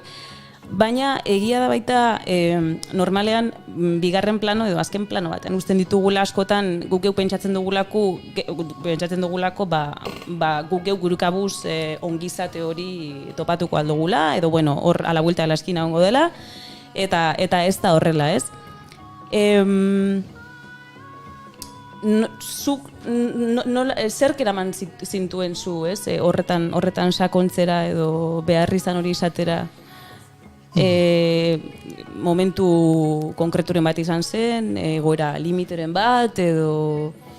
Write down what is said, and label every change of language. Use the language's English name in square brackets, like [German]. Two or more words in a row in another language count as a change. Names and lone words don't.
[Basque] Baina egia da baita normalean bigarren plano edo azken plano baten uzten ditugula askotan guk geu pentsatzen dugulako guk geu gurukabuz ongizate hori topatuko aldugula edo hor [Spanish] a la vuelta de la esquina [Basque] ongo dela eta ez da horrela, ez? Zerk eraman zintuen zu, ez? Horretan sakontzera edo behar izan hori izatera momentu konkreturen bat izan zen, egoera limiteren bat edo...